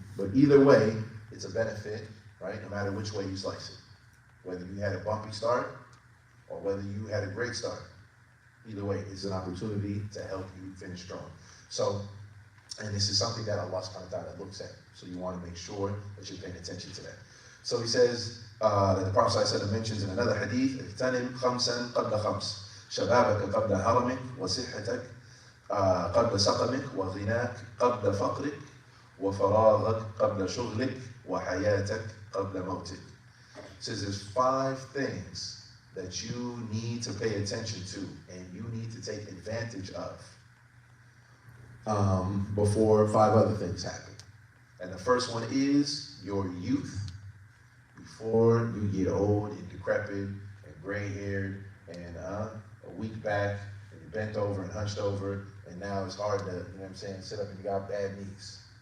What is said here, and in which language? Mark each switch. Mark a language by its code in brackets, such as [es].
[en] But either way, it's a benefit, right, no matter which way you slice it. Whether you had a bumpy start or whether you had a great start. Either way, it's an opportunity to help you finish strong. So, and this is something that Allah subhanahu wa ta'ala looks at. So you want to make sure that you're paying attention to that. So he says, that the Prophet ﷺ mentions in another hadith, [ar] اغتنم خمسا قبل خمس شبابك قبل هرمك وصحتك قبل سقمك وغناك قبل فقرك وفراغك قبل شغلك وحياتك قبل موتك. [en] It says there's 5 things that you need to pay attention to and you need to take advantage of before 5 other things happen. And the first one is your youth, before you get old and decrepit and gray-haired and a weak back and you're bent over and hunched over and now it's hard to, sit up and you got bad knees.